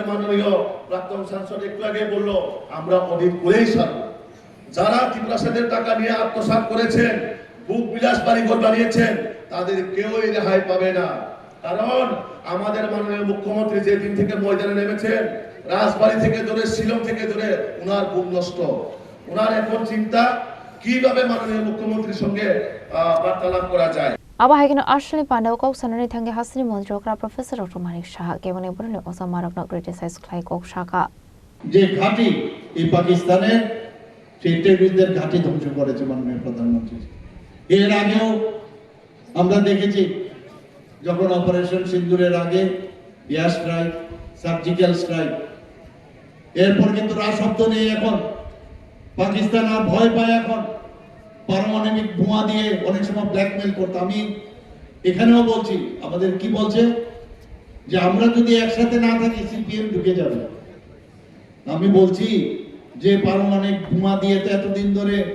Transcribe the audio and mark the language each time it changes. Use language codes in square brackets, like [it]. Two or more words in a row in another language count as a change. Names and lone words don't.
[bn] মাননীয় প্রাক্তন সাংসদ একটু আগে বলল আমরা অডিট করেই ছাড়ব যারা ত্রিপুরাদের টাকা নিয়ে আত্মসাৎ করেছেন বুক বিলাস বাড়িঘর বানিয়েছেন তাদের কেউই রেহাই পাবে না কারণ আমাদের মাননীয় মুখ্যমন্ত্রী যেদিন থেকে ময়দানে নেমেছেন রাজবাড়ি থেকে ধরে শিলং থেকে ধরে উনার বুক নষ্ট উনার এখন চিন্তা কিভাবে মাননীয় মুখ্যমন্ত্রীর সঙ্গে বার্তালাপ করা যায় [trp] Abahagino Ashley Pandau kok sanani thange hasni mondrokra Professor Dr. Manik Shah kebone borne osamarok na criticize khlai kok shaka [bn] যে ঘাঁটি এই পাকিস্তানের সেই টেররিস্টদের ঘাঁটি ধ্বংস করেছে মাননীয় প্রধানমন্ত্রী এর আগেও আমরা দেখেছি যখন অপারেশন সিন্দুরের আগে [en] air strike surgical strike [bn] এরপর কিন্তু রাশব্দ নেই এখন পাকিস্তান আর ভয় পায় এখন পারমাণবিক বোমা দিয়ে অনেক সময় ব্ল্যাকমেল করতে আমি এখানেও বলছি আমাদের কি বলছে যে আমরা যদি একসাথে না থাকি সিপিএম ঢুকে যাবে আমি বলছি যে পারমাণবিক বোমা দিয়ে তো এতদিন ধরে